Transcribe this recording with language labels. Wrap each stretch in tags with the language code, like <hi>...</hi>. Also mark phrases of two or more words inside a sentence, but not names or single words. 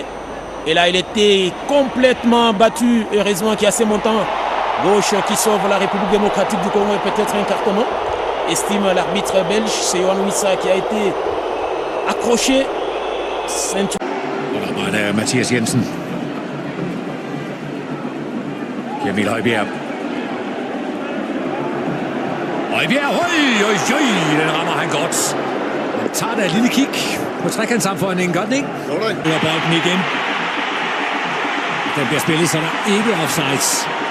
<fr>Et là, il était complètement battu. Heureusement qu'il y a ces montants gauche qui sauve la République démocratique du Congo et peut-être un cartonnement. Estime l'arbitre belge, c'est Yohan Wissa qui a été accroché. Voilà,</fr> <da>Mathias Jensen. Emil Højbjerg. Højbjerg, den rammer han godt. Han tager da et lille kig på trekantssammenføjningen, gør den ikke? Over bolden igen. Den bliver spillet, så der ikke er offsides.</da>